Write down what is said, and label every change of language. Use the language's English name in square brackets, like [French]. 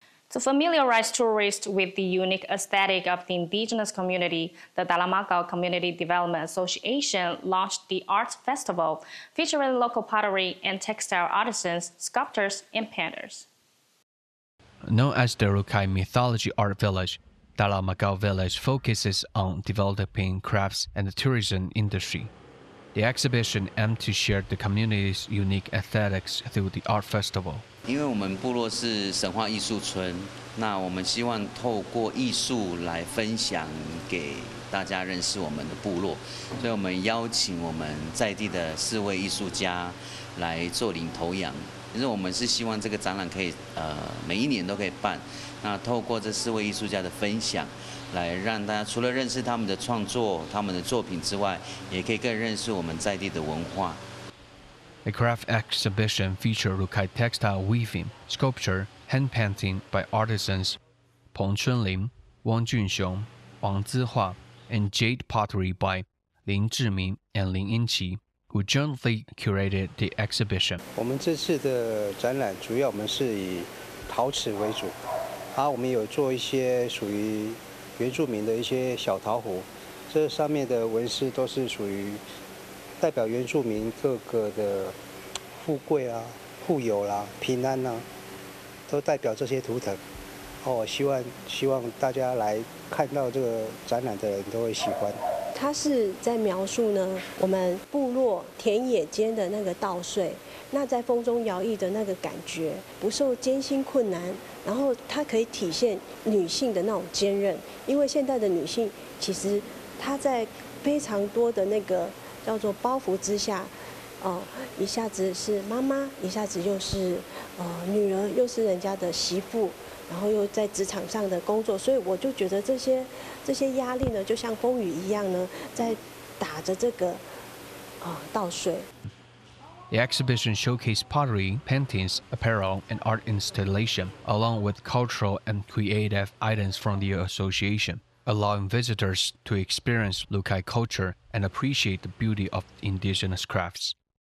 [English] To familiarize tourists with the unique aesthetic of the indigenous community, the Dalamagao Community Development Association launched the Arts Festival, featuring local pottery and textile artisans, sculptors, and painters. Known as the Rukai Mythology Art Village, Dalamagao Village focuses on developing crafts and the tourism industry. The exhibition aimed to share the community's unique aesthetics through the art festival. [Chinese] 因为我们部落是神话艺术村，那我们希望透过艺术来分享给大家认识我们的部落，所以我们邀请我们在地的4位艺术家来做领头羊。其实我们是希望这个展览可以每一年都可以办，那透过这4位艺术家的分享，来让大家除了认识他们的创作、他们的作品之外，也可以更认识我们在地的文化。 [English] The craft exhibition featured Rukai textile weaving, sculpture, hand painting by artisans Peng Chunlin, Wang Junxiong, Wang Zihua, and jade pottery by Lin Zhiming and Lin Yinqi, who jointly curated the exhibition. [Chinese] 我们这次的展览主要我们是以陶瓷为主，我们有做一些属于原住民的一些小陶壶，这上面的纹饰都是属于 代表原住民各个的富贵啊、富有啦、平安啦，都代表这些图腾。希望大家来看到这个展览的人都会喜欢。它是在描述呢，我们部落田野间的那个稻穗，那在风中摇曳的那个感觉，不受艰辛困难，然后它可以体现女性的那种坚韧。因为现在的女性其实她在非常多的那个 叫做包袱之下，一下子是妈妈，一下子又是女儿，又是人家的媳妇，然后又在职场上的工作，所以我就觉得这些压力呢，就像风雨一样呢，在打着这个稻穗。 [English] The exhibition showcased pottery, paintings, apparel, and art installation, along with cultural and creative items from the association, allowing visitors to experience Rukai culture and appreciate the beauty of indigenous crafts.